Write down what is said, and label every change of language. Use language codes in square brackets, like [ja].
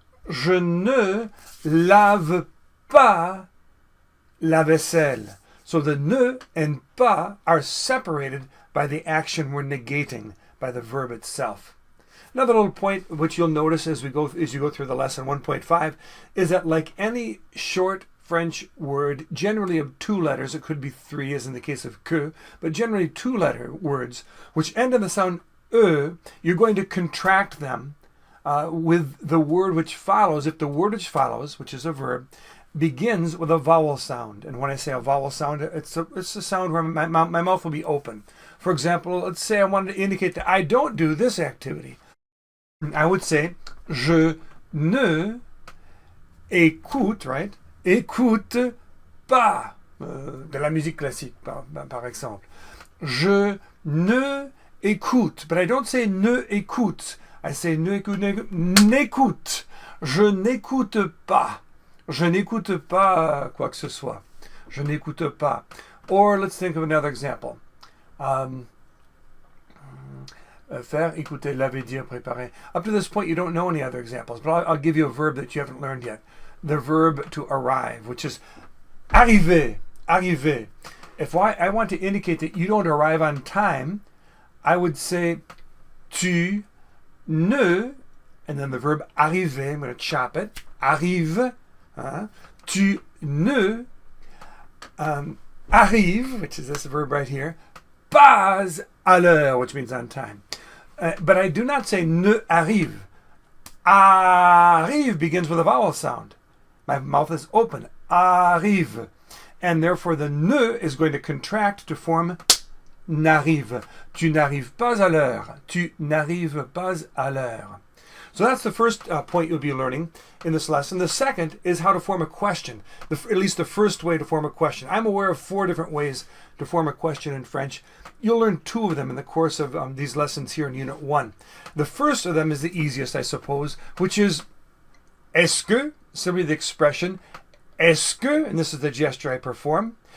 [fr] Je ne lave pas la vaisselle. [en] So the ne and pas are separated by the action we're negating, by the verb itself. Another little point which you'll notice as you go through the lesson 1.5 is that, like any short French word, generally of two letters, it could be three as in the case of que, but generally two-letter words which end in the sound e, you're going to contract them with the word which follows. If the word which follows, which is a verb, begins with a vowel sound, and when I say a vowel sound, it's a sound where my mouth will be open. For example, let's say I wanted to indicate that I don't do this activity. I would say [fr] je ne écoute, [en] right? [fr] Écoute pas de la musique classique, par exemple. Je ne écoute, [en] but I don't say [fr] ne écoute. [en] I say [fr] ne écoute, n'écoute. Je n'écoute pas. Je n'écoute pas quoi que ce soit. Je n'écoute pas. [en] Or let's think of another example. Faire, écouter, laver, dire, préparer. Up to this point, you don't know any other examples, but I'll give you a verb that you haven't learned yet. The verb to arrive, which is arriver, arriver. If I want to indicate that you don't arrive on time, I would say [fr] tu ne, [en] and then the verb arriver, I'm going to chop it, arrive, [fr] tu ne arrive, [en] which is this verb right here, [fr] pas à l'heure, [en] which means on time. But I do not say [fr] ne arrive. [en] Arrive begins with a vowel sound. My mouth is open. Arrive. And therefore the ne is going to contract to form n'arrive. [fr] Tu n'arrives pas à l'heure. Tu n'arrives pas à l'heure. [en] So that's the first point you'll be learning in this lesson. The second is how to form a question, at least the first way to form a question. I'm aware of 4 different ways to form a question in French. You'll learn 2 of them in the course of these lessons here in Unit 1. The first of them is the easiest, I suppose, which is est-ce que, simply the expression est-ce que, and this is the gesture I perform.